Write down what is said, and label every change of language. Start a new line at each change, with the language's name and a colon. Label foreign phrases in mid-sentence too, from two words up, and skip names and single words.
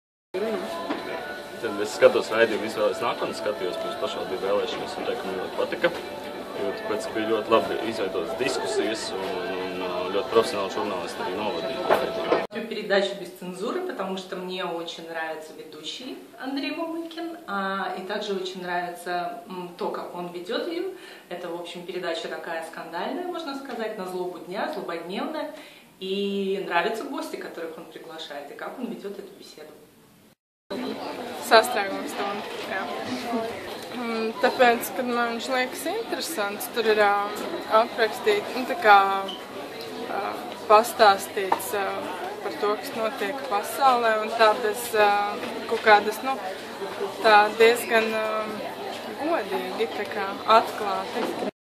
Latvian: Tad es skatos raidījumu izvēles nākotnes, skatījos pirms pašvaldību vēlēšanas un teiktu, man ļoti patika. Jo tāpēc, ka bija ļoti labi izveidotas diskusijas un ļoti profессионāli žurnālisti arī novadīja.
Russian: Передачу без цензуры, потому что мне очень нравится ведущий Андрей Мамыкин, и также очень нравится то, как он ведет ее. Это, в общем, передача такая скандальная, можно сказать, на злобу дня, злободневная. И нравятся гости, которых он приглашает, и как он ведет эту беседу.
Latvian: Sastrēgums stundu, jā. Tāpēc, kad man viņš liekas interesants, tur ir aprakstīt, tā kā pastāstīts par to, kas notiek pasaulē, un tā bez kaut kādas, tā diezgan godīgi, tā kā atklāti.